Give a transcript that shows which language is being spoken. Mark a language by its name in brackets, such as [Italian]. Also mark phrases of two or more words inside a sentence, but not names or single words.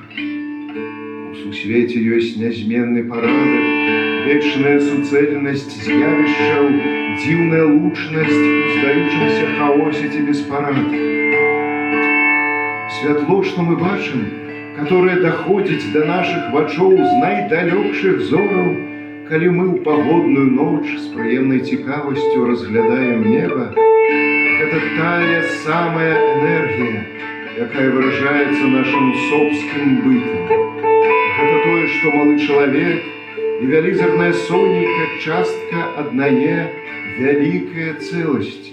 [Belarusian] У сусвеце ёсць нязменны парадак, вечная суцэльнасць з'явішчаў, дзіўная лучнасць у здаючымся хаосе ці беспарадку. Святло, што мы бачым, которое доходзіць до наших вачоў з найдалёкшых зораў, калі мы ў пагодную ноч з прыемнай цікавасцю разглядаем неба, гэта тая самая энергія, якая выражаецца нашым собственным бытам. Гэта тое, што малы чалавек і вялізарная сонейка частка аднае вялікая цэласць.